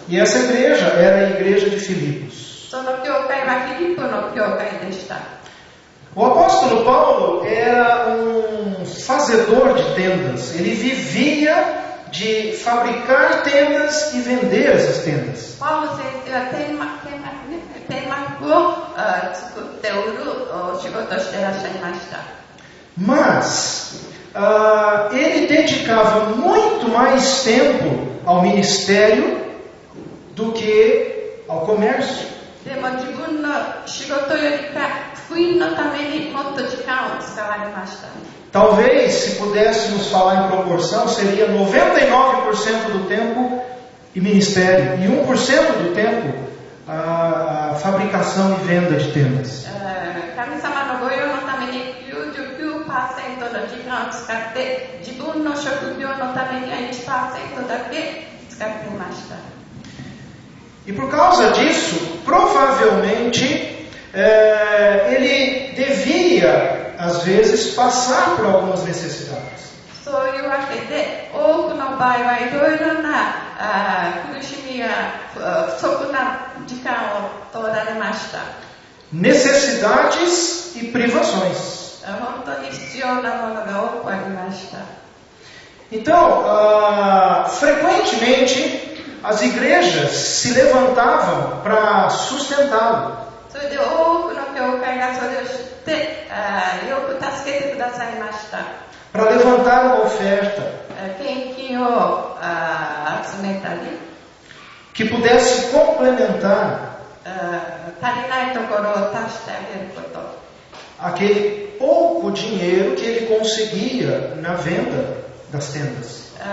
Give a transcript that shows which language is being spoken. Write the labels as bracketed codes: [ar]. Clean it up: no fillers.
[pt] E essa igreja era a igreja de Filipos. [ja] その教会はフィリップの教会でした。 [pt] O apóstolo Paulo era fazedor de tendas. Ele vivia de fabricar tendas e vender essas tendas. [ja] パウロ先生は天幕を作って売る仕事をしていらっしゃいました。 [pt] Mas ele dedicava muito mais tempo ao ministério do que ao comércio. [ja] でも自分の仕事よりか福音のためにもっと時間を使われました。 [pt] Talvez, se pudéssemos falar em proporção, seria 99% do tempo e ministério e 1% do tempo a fabricação e venda de tendas. [ja] 神様の御用のために 99% の時間を使って自分の職業のためには 1% だけ使っていました。 [pt] E por causa disso, provavelmente ele devia, às vezes, passar por algumas necessidades. [ja] そういうわけで多くの場合はいろいろな苦しみや不足な時間を通られました。 [pt] Necessidades e privações. [ja] 本当に必要なものが多くありました。 [pt] Então, frequentemente, as igrejas se levantavam para sustentá-lo. [ja] それで多くの教会がそれを知ってよく助けてくださいました。 [pt] Para levantar uma oferta [ja] 献金を集めたり、 [pt] que pudesse complementar [ja] 足りないところを足してあげること。 [pt] aquele pouco dinheiro que ele conseguia na venda das tendas.